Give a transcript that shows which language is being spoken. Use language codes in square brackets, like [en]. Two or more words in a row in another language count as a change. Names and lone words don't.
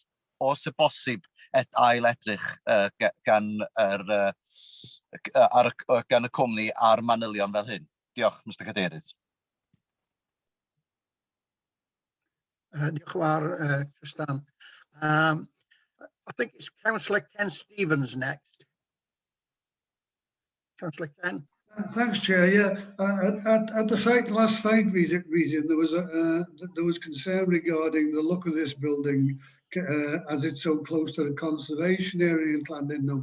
[cy] Os y bosib ail edrych gan y cwmni ar manylion fel hyn. Diolch, Mr Cadeirydd. Diolch yn fawr, Tristan. [en] I think it's Councillor Ken Stevens next. Councillor Ken. Thanks, Chair. Yeah, at the last site visit, there was concern regarding the look of this building as it's so close to the conservation area in Llandudno.